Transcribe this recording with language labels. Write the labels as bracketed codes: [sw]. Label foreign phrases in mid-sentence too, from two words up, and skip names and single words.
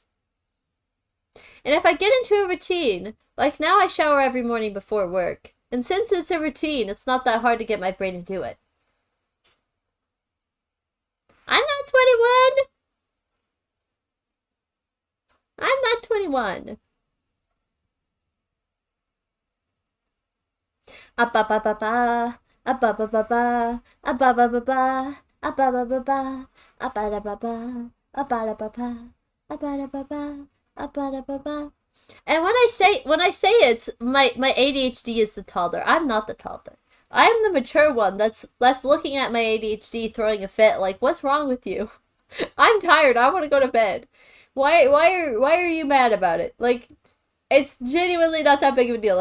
[en] And if I get into a routine, like now I shower every morning before work. And since it's a routine, it's not that hard to get my brain to do it. I'm not 21! I'm not 21. Ba-ba-ba-ba. A-ba-ba-ba-ba. A-ba-ba-ba-ba. A-ba-ba-ba-ba. A-ba-da-ba-ba. A-ba-da-ba-ba. A-ba-da-ba-ba. A-ba-da-ba-ba. And when I say it's my ADHD is the toddler. I'm not the toddler. I am the mature one that's looking at my ADHD throwing a fit like, what's wrong with you? I'm tired. I want to go to bed. Why are you mad about it? Like, it's genuinely not that big of a deal.